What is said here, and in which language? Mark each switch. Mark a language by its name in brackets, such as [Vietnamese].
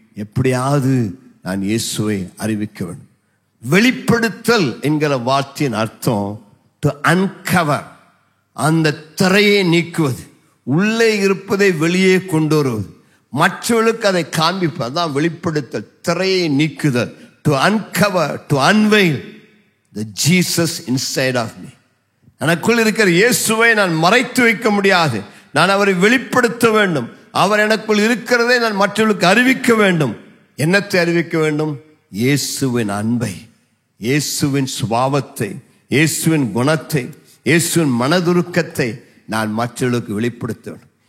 [Tamil] எப்படியாவது நான் இயேசுவை அறிவிக்க வேண்டும். வெளிப்படுத்தல் என்கிற வார்த்தையின் அர்த்தம் [English] to uncover, [Tamil] அந்த திரையை நீக்குவது, உள்ளே இருப்பதை வெளியே கொண்டு வருவது, மற்றவர்களுக்கு அதை காண்பிப்பது. அதான் வெளிப்படுத்தல், திரையை நீக்குதல். [English] To uncover, to unveil the Jesus inside of me. [Tamil] எனக்குள் இருக்கிற இயேசுவை நான் மறைத்து வைக்க முடியாது. நான் அவரை வெளிப்படுத்த வேண்டும். அவர் எனக்குள் இருக்கிறதை நான் மற்றவர்களுக்கு அறிவிக்க வேண்டும். என்னத்தை அறிவிக்க வேண்டும்? இயேசுவின் அன்பை, இயேசுவின் சுபாவத்தை, இயேசுவின் குணத்தை, இயேசுவின் மனதுருக்கத்தை நான் மற்றவர்களுக்கு வெளிப்படுத்த வேண்டும்.